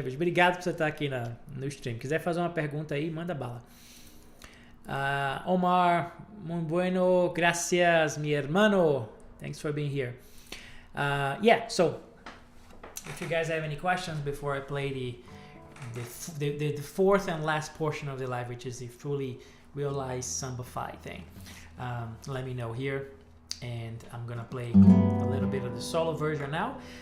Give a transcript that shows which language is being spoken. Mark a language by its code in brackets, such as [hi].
[pt] Obrigado por você estar aqui no stream. Quiser fazer uma pergunta aí, manda bala. [es] Omar, muy bueno, gracias, mi hermano. [en] Thanks for being here. Yeah, so if you guys have any questions before I play the fourth and last portion of the live, which is the fully realized Sambafy thing, let me know here, and I'm gonna play a little bit of the solo version now.